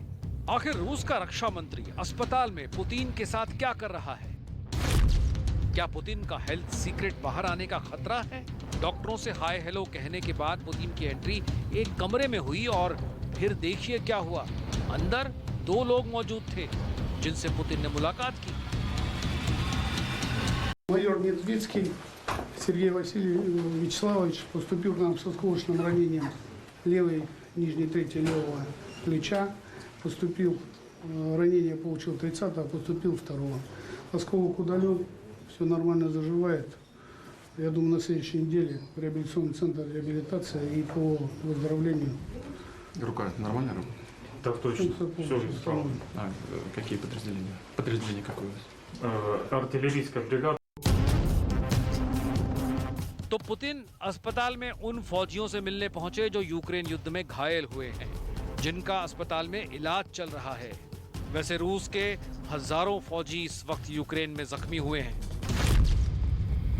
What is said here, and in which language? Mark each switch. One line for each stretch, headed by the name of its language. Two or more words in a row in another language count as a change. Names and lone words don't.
Hindi: आखिर रूस का रक्षा मंत्री अस्पताल में पुतिन के साथ क्या कर रहा है? क्या पुतिन का
English: health secret
Hindi: बाहर आने का खतरा है? डॉक्टरों से
English: hi hello
Hindi: कहने के बाद पुतिन की एंट्री एक कमरे में हुई और फिर देखिए क्या हुआ। अंदर 2 लोग मौजूद थे जिनसे पुतिन ने मुलाकात की।
Russian: Майор Медведский Сергей Вячеславович поступил к нам с осколочным ранением левой, нижней трети левого плеча. Поступил, ранение получил 30-го, поступил 2-го. Осколок удален, все нормально заживает. Я думаю, на следующей неделе в реабилитационный центр реабилитация и по выздоровлению. Рука нормальная рука? Так точно. Все справа. Какие подразделения? Подразделение какое у вас? Артиллерийская бригада.
Hindi: तो पुतिन अस्पताल में उन फौजियों से मिलने पहुंचे जो यूक्रेन युद्ध में घायल हुए हैं, जिनका अस्पताल में इलाज चल रहा है। वैसे रूस के हजारों फौजी इस वक्त यूक्रेन में जख्मी हुए हैं।